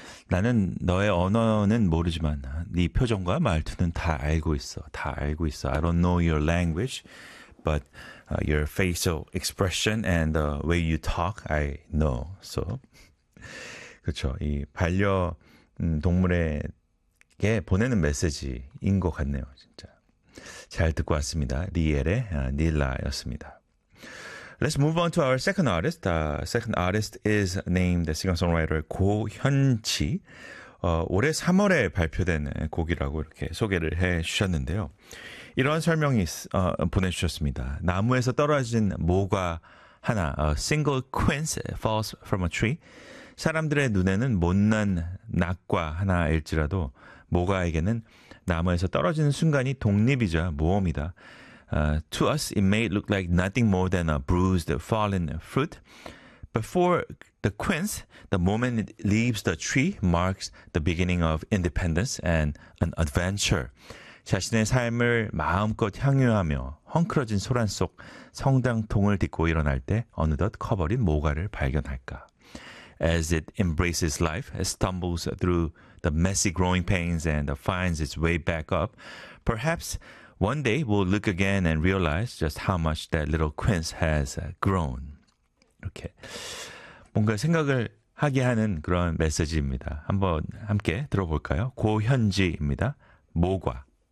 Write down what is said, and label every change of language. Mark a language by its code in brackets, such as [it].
[ko] 나는 너의 언어는 모르지만 네 표정과 말투는 다 알고 있어. 다 알고 있어. [en] I don't know your language, but your facial expression and the way you talk, I know. So, [ko] 그렇죠. 이 반려 동물에게 보내는 메시지인 것 같네요. 진짜 잘 듣고 왔습니다. 리엘의 닐라였습니다. [en] Let's move on to our second artist. Second artist is named the singer-songwriter 고현치. [ko] 올해 3월에 발표된 곡이라고 이렇게 소개를 해 주셨는데요. 이런 설명이 보내주셨습니다. 나무에서 떨어진 모과 하나, [en] a single quince falls from a tree. [ko] 사람들의 눈에는 못난 낙과 하나일지라도 모과에게는 나무에서 떨어지는 순간이 독립이자 모험이다. [en] To us, it may look like nothing more than a bruised, fallen fruit. But for the quince, the moment it leaves the tree marks the beginning of independence and an adventure. [ko] 자신의 삶을 마음껏 향유하며 헝클어진 소란 속 성장통을 딛고 일어날 때 어느덧 커버린 모과를 발견할까. [en] As it embraces life, it stumbles through the messy growing pains and finds its way back up. Perhaps one day we'll look again and realize just how much that little quince has grown. [ko] 이렇게 뭔가 생각을 하게 하는 그런 메시지입니다. 한번 함께 들어볼까요? 고현지입니다. 모과.